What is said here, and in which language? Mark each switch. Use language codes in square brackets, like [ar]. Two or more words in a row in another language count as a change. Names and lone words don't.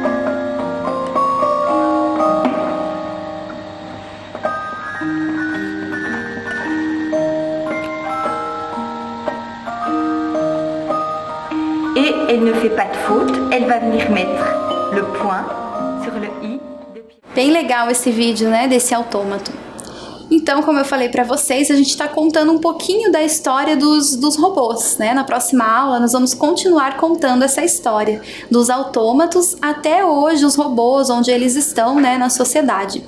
[fr] Et elle ne fait pas de faute, elle va venir mettre le point sur le i de Pierrot. [pt] Bem legal esse vídeo, né, desse autômato. Então, como eu falei para vocês, a gente está contando um pouquinho da história dos robôs, né? Na próxima aula, nós vamos continuar contando essa história dos autômatos até hoje, os robôs, onde eles estão, né, na sociedade.